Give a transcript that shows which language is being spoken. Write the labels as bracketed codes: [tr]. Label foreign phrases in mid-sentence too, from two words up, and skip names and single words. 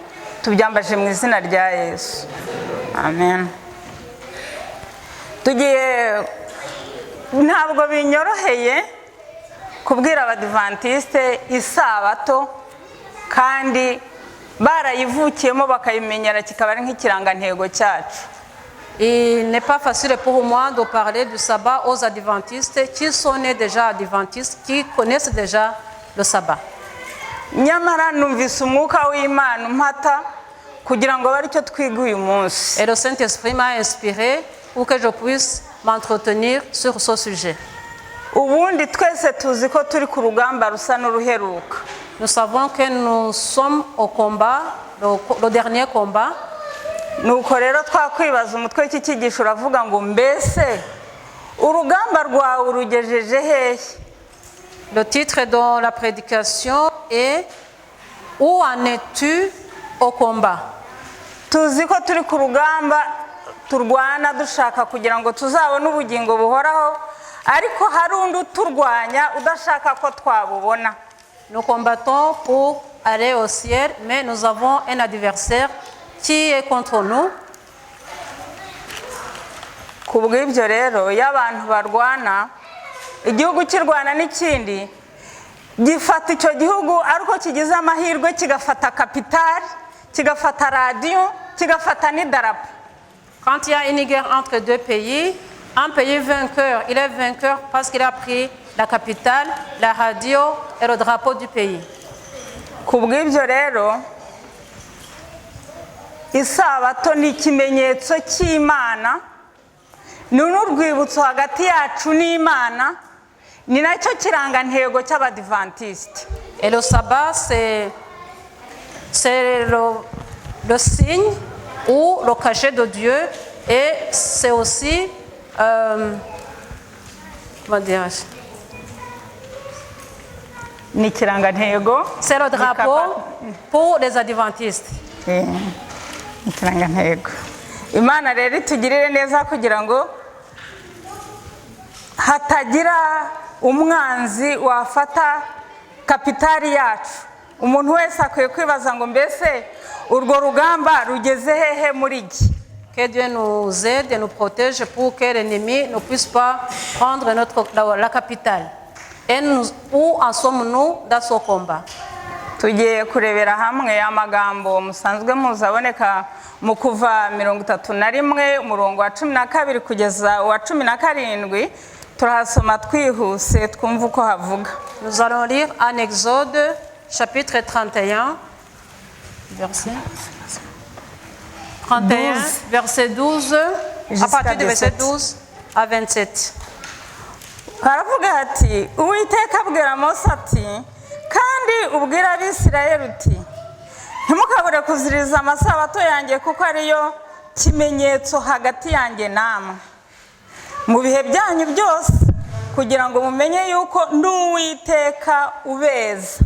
[rw] Tubyambaje mu izina rya Yesu, amen. Ntabwo binyoroheye kubwira abadivantiste isabato, kandi barayivukiyemo bakayimenyera kikaba ari nk'ikirangantego cyacu. [fr] Il n'est pas facile pour moi de parler du sabbat aux adventistes qui sont nés déjà adventistes, qui connaissent déjà le sabbat. [rw] Nyamara numvise umwuka w'Imana umpata kugira ngo bari cyo twiga uyu munsi. [fr] Et le Saint-Esprit m'a inspiré pour que je puisse m'entretenir sur ce sujet. [rw] Ubundi twese tuzi ko turi ku rugamba rusa n'uruheruka. [fr] Nous savons que nous sommes au combat, le dernier combat. [rw] Nuko rero twakwibaza umutwe w'iki cyigisho uravuga ngo mbese urugamba rwawe urugejeje hehe? [fr] Le titre de la prédication est où en es-tu au combat? [rw] tuzi ko turi ku rugamba turwana dushaka kugira ngo tuzabone ubugingo buhoraho ariko hari undi uturwanya udashaka ko twabubona. [fr] Nous combattons pour aller au ciel, mais nous avons un adversaire qui est contre nous. [rw] Ku bw'ibyo rero iyo abantu barwana igihugu kirwana n'ikindi gifata icyo gihugu ariko kigize amahirwe kigafata kapitali kigafata radiyo kigafata n'idarapo. [fr] Quand il y a une guerre entre deux pays, un pays vainqueur, il est vainqueur parce qu'il a pris la capitale, la radio et le drapeau du pays. [rw] Ku bw'ibyo rero isabato ni ikimenyetso cy'Imana, ni n'urwibutso hagati yacu n'Imana, ni nacyo kirangantego cy'Abadivantisite. [fr] Et le sabbat, c'est le signe ou le cachet de Dieu, et c'est aussi, comment dirais-je, [rw] ni ikirangantego, [fr] c'est le drapeau pour les adventistes. [rw] ikirangantego. Imana rero itugirire neza kugira ngo hatagira umwanzi wafata kapitali yacu. Umuntu wese akwiye kwibaza ngo mbese urwo rugamba rugeze hehe muri iki. [fr] Que Dieu nous aide et nous protège pour que l'ennemi ne puisse pas prendre la capitale. Et où en sommes-nous dans ce combat? [rw] Tugiye kurebera hamwe amagambo musanzwe muzaboneka mu kuva 31 umurongo wa 12 kugeza wa 17. Turahasoma twihuse twumva uko havuga. [fr] Nous allons lire en Exode chapitre 31 verset 31 verset 12 à partir du verset 12 à 27. [rw] Haravuga ati Uwiteka abwira Mose ati kandi ubwira Abisirayeli uti ntimukabure kuziriza amasabato yanjye kuko ariyo kimenyetso hagati yanjye namwe mu bihe byanyu byose kugira ngo mumenye yuko ndi Uwiteka ubeza.